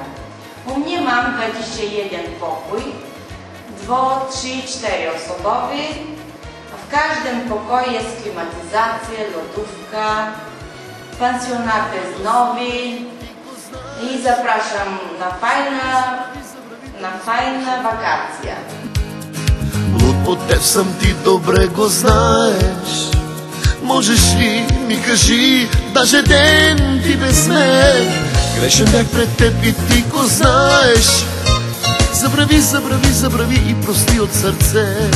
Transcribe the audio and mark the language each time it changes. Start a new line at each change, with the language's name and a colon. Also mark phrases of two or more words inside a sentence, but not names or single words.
Polish: U mnie mam 21 pokój. 2, 3, 4 osobowy. W każdym pokoju jest klimatyzacja, lodówka, pensjonat jest nowy i zapraszam na fajne wakacje.
Bulgarian: Луд по теб съм, ти добре го знаеш. Можеш ли ми кажи, даже ден ти без мен? Грешен бях пред теб и ти го знаеш. Забрави, забрави, забрави и прости от сърце.